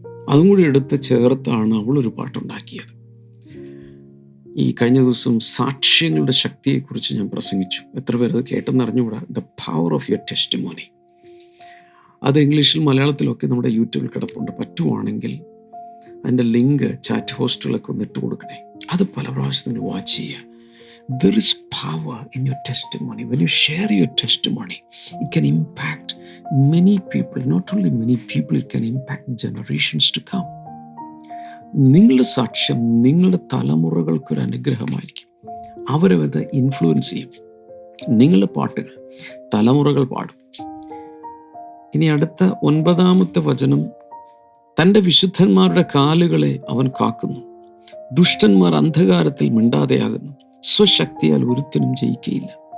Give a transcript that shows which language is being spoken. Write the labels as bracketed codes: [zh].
[ml] അതും കൂടി എടുത്ത് ചേർത്താണ് അവളൊരു പാട്ടുണ്ടാക്കിയത്. ഈ കഴിഞ്ഞ ദിവസം സാക്ഷ്യങ്ങളുടെ ശക്തിയെക്കുറിച്ച് ഞാൻ പ്രസംഗിച്ചു. എത്ര പേരത് കേട്ടെന്ന് അറിഞ്ഞുകൂടാ. [en] The power of your testimony. [ml] അത് ഇംഗ്ലീഷിൽ മലയാളത്തിലൊക്കെ നമ്മുടെ യൂട്യൂബിൽ കിടപ്പുണ്ട്. പറ്റുവാണെങ്കിൽ അതിൻ്റെ ലിങ്ക് ചാറ്റ് ഹോസ്റ്റുകളൊക്കെ ഒന്ന് ഇട്ട് കൊടുക്കണേ. അത് പല പ്രാവശ്യം നിങ്ങൾ വാച്ച് ചെയ്യുക. [en] There is power in your testimony. When you share your testimony, it can impact many people. Not only many people, it can impact generations to come. [ml] നിങ്ങളുടെ സാക്ഷ്യം നിങ്ങളുടെ തലമുറകൾക്കൊരു അനുഗ്രഹമായിരിക്കും. അവരത് ഇൻഫ്ലുവൻസ് ചെയ്യും. നിങ്ങളുടെ പാട്ടിന് തലമുറകൾ പാടും. ഇനി അടുത്ത 9-ാമത്തെ വചനം, തൻ്റെ വിശുദ്ധന്മാരുടെ കാലുകളെ അവൻ കാക്കുന്നു, ദുഷ്ടന്മാർ അന്ധകാരത്തിൽ മിണ്ടാതെയാകുന്നു, സ്വശക്തിയാൽ ഒരുത്തനും ജയിക്കുകയില്ല.